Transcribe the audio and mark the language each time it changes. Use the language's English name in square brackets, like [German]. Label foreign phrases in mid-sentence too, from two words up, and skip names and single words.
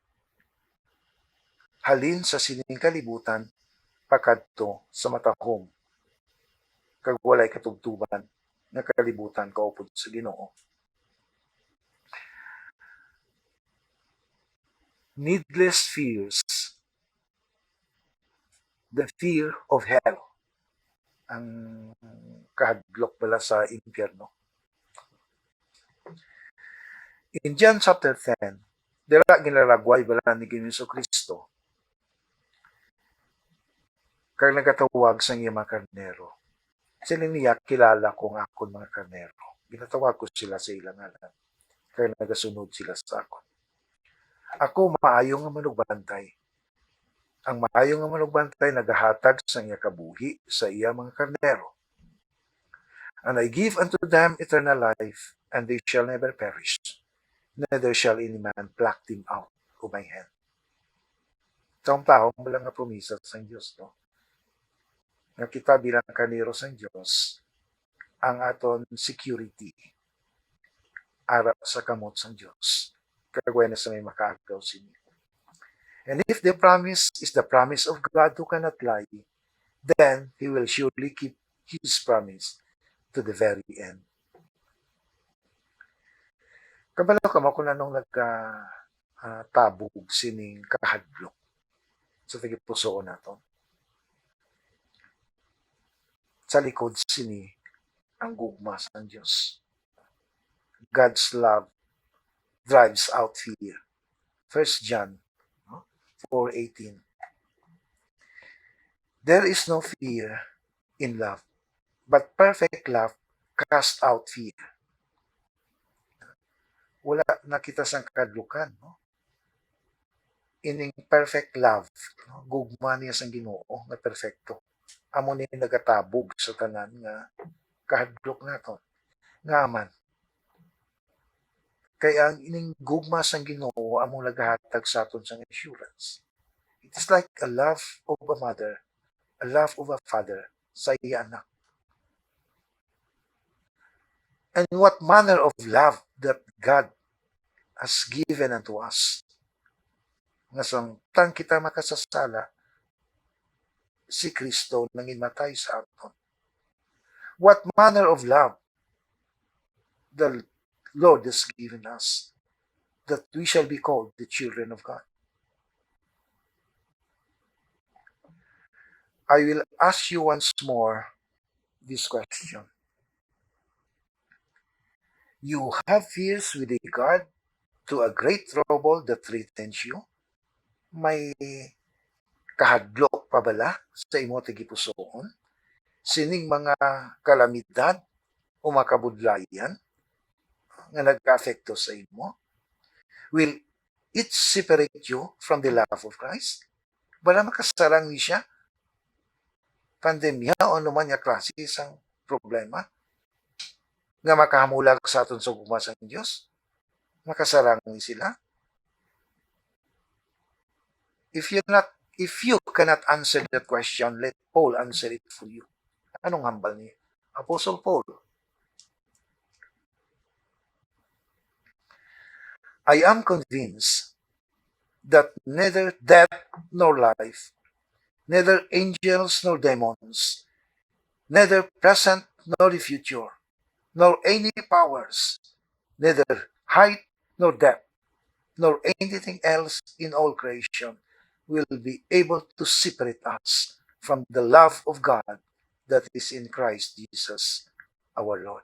[Hiligaynon] Halin sa sining kalibutan, pakadto sa matahom, kag walay katugtuban nga kalibutan kaupod sa Ginoo. [English] Needless fears, the fear of hell, [Hiligaynon] ang kahadlok pala sa impyerno. [English] In John chapter [Hiligaynon] 10, dira ginaragway bala ni Ginoong Kristo kag nagatawag sa iya mga karnero. Sila niya, kilala ko nga akon mga karnero. Ginatawag ko sila sa ilang ngalan. Kaya nagasunod sila sa akon. Ako maayo nga manugbantay. Ang maayo nga manugbantay nagahatag sa iya kabuhi sa iya mga karnero. [English] And I give unto them eternal life, and they shall never perish, neither shall any man pluck them out of my hand. [Hiligaynon] Taong-taong wala nga promisa sa Diyos, no? Nga kita bilang karnero sa Diyos, ang aton security arap sa kamot sa Diyos. Kagway na sa may makaagaw sini. [English] And if the promise is the promise of God who cannot lie, then He will surely keep His promise to the very end. [Hiligaynon] Kabalo ka mo kung anong nagkatabog sining kahadlok sa tagipuso naton. Sa likod sini ang gugma sa Diyos. [English] God's love drives out fear. 1 John 4:18. There is no fear in love, but perfect love casts out fear. [Hiligaynon] Wala nakita sang kadlukan, no? Ining [English] perfect love, [Hiligaynon] no? Gugma niya sang Ginoo nga perfecto. Amo ni nagatabog sa tanan nga kahadlok naton. Ngaman, kaya ang ining gugma sang Ginoo amo nagahatag sa aton sang assurance. [English] It is like a love of a mother, a love of a father [Hiligaynon] sa iya anak. [English] And what manner of love that God has given unto us. [Hiligaynon] Nga samtang kita makasasala, si Kristo nangimatay sa aton. [English] What manner of love the Lord has given us, that we shall be called the children of God. I will ask you once more this question. You have fears with regard to a great trouble that threatens you? [Hiligaynon] May kahadlok pa bala sa imo tigipusoon? Sining mga kalamidad o makabudlayan nga nagka-afekto sa imo? [English] Will it separate you from the love of Christ? [Hiligaynon] Bala makasarang ni siya? Pandemya o naman nga klase isang problema nga makahamulag sa aton sa gugma sa Diyos? Makasarang ni sila? [English] If you cannot answer that question, let Paul answer it for you. [Hiligaynon] Anong hambal ni Apostle Paul? [English] I am convinced that neither death nor life, neither angels nor demons, neither present nor the future, nor any powers, neither height nor depth, nor anything else in all creation will be able to separate us from the love of God that is in Christ Jesus our Lord.